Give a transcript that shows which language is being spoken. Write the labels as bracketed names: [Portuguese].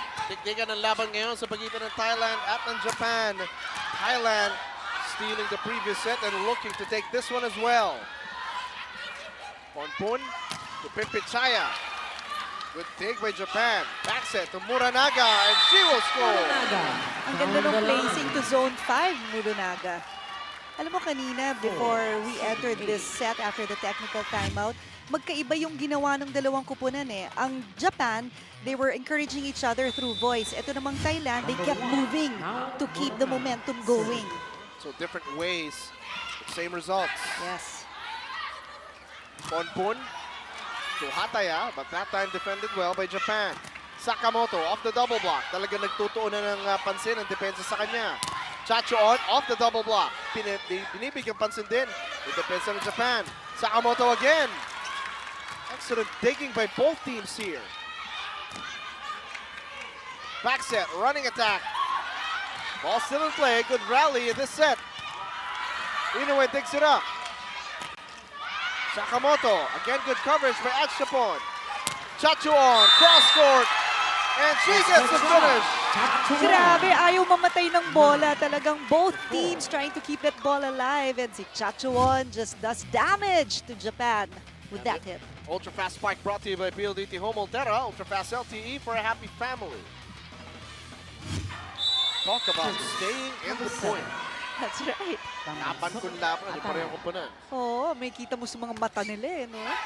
[Filipino] Dikdikan ang laban ngayon sa pagitan ng Thailand at ng Japan. [English] Thailand stealing the previous set and looking to take this one as well. Ponpon to Pimpichaya. Good take by Japan. Back set to Muranaga and she will score. Muranaga. [Filipino] Ang ganda ng placing to zone 5, Muranaga. Alam mo kanina, before we entered this set after the technical timeout, magkaiba yung ginawa ng dalawang kupunan eh. [English] Ang Japan, they were encouraging each other through voice. Ito namang Thailand, they kept moving to keep the momentum going. So different ways, same results. Yes. Ponpon to Hataya, but that time defended well by Japan. Sakamoto off the double block. [Filipino] Talaga nagtutuon na ng pansin ang depensa sa kanya. Chachoon off the double block. Binibigyan pansin din yung depensa ng Japan. Sakamoto again. [English] Excellent digging by both teams here. Back set, running attack. Ball still in play. Good rally in this set. Inoue digs it up. Sakamoto, again good coverage by Achapon. Chachuan, cross court, and she gets the finish. [Filipino] Grabe, ayaw mamatay ng bola. [English] Talagang both teams trying to keep that ball alive. And si Chachuan just does damage to Japan with that hit. Ultra fast spike brought to you by PLDT Home Ultra. Ultra fast LTE for a happy family. Talk about staying in the point. That's right. [Filipino] Laban kung laban, hindi parehong kupunan. Oo, may kita mo sa mga mata nila eh, no?